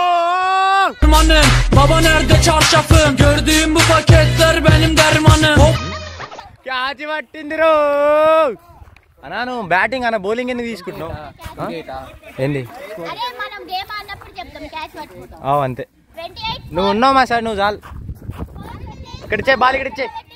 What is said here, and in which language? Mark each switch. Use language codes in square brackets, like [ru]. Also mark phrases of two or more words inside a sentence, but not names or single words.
[tr] Baba nerede çarşafım? Gördüğüm bu paketler benim dermanım. Hop [te] క్యాచ్ పట్టిందిరో అన్నా. నువ్వు బ్యాటింగ్ అన్న బౌలింగ్ ఎందుకు తీసుకుంటున్నావు? ఏంది అంతే. నువ్వు ఉన్నావు మా సార్, నువ్వు చాలు. ఇక్కడ ఇచ్చే బాల్, ఇక్కడ ఇచ్చే.